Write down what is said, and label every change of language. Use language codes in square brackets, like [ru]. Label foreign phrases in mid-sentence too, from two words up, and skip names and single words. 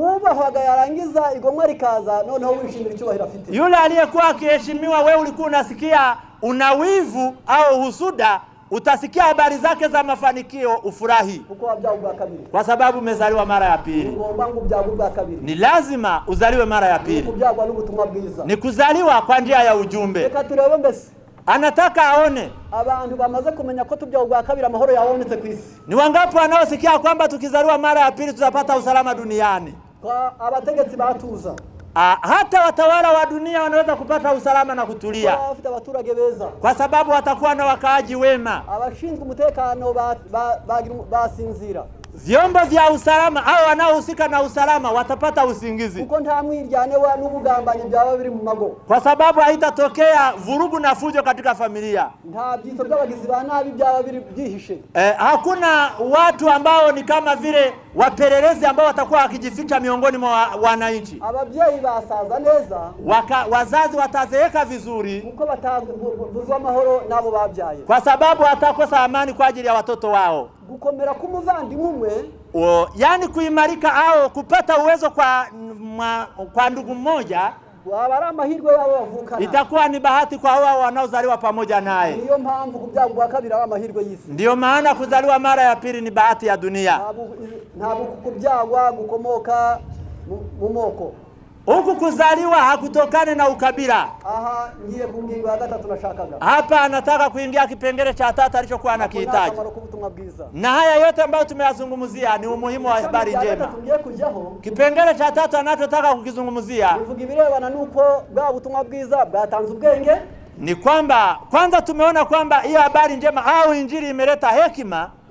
[sw] Yule aliyekuwa akiheshimiwa, wewe ulikuwa unasikia una wivu au husuda, utasikia habari zake za mafanikio ufurahi, kwa sababu umezaliwa mara ya pili. Ni lazima uzaliwe mara ya pili. Ni kuzaliwa kwa njia ya ujumbe. Anataka aone [rn] abantu bamaze kumenya ko tubya ubwa kabiri amahoro yabonetse kwisi. [sw] Ni wangapi wanaosikia kwamba tukizaliwa mara ya pili tutapata usalama duniani? [rn] Kwa abategetsi batuza, [sw] hata watawala wa dunia wanaweza kupata usalama na kutulia, kwa sababu watakuwa na wakaaji wema. [rn] Abashinzwe umutekano basinzira. [sw] Vyombo vya usalama au wanaohusika na usalama watapata usingizi, [rn] kuko nta mwiryane wa n'ubugambanyi byaba biri mu mago, [sw] kwa sababu haitatokea vurugu na fujo katika familia. [rn] Nta byito by'abagizi ba nabi byaba biri byihishe. [sw] Hakuna watu ambao ni kama vile wapelelezi ambao watakuwa wakijificha miongoni mwa wananchi. [rn] Ababyeyi basaza neza, [sw] wazazi watazeeka vizuri, [rn] kuko bataguzwa amahoro nabo babyaye, [sw] kwa sababu watakosa amani kwa ajili ya watoto wao. [rn] Gukomera kumuvandimwe, [sw] yani kuimarika au kupata uwezo kwa ndugu mmoja, [rn] amahirwe yabo bavukana, [sw] itakuwa ni bahati kwa wao wanaozaliwa pamoja naye. [rn] Niyo mpamvu kubyagwa kabiri amahirwe y'isi. [sw] Ndiyo maana kuzaliwa mara ya pili ni bahati ya dunia. [rn] Ntabwo kubyagwa gukomoka mu moko. [sw] Huku kuzaliwa hakutokane na ukabila. [rn] Aha, ngiye kungingo ya gatatu nashakaga. [sw] Hapa anataka kuingia kipengele cha 3 alichokuwa anakihitaji. Na haya yote ambayo tumeyazungumzia ni umuhimu wa habari njema. Kipengele cha 3 anachotaka kukizungumzia ni kwamba kwanza tumeona kwamba hiyo habari njema au injili imeleta hekima.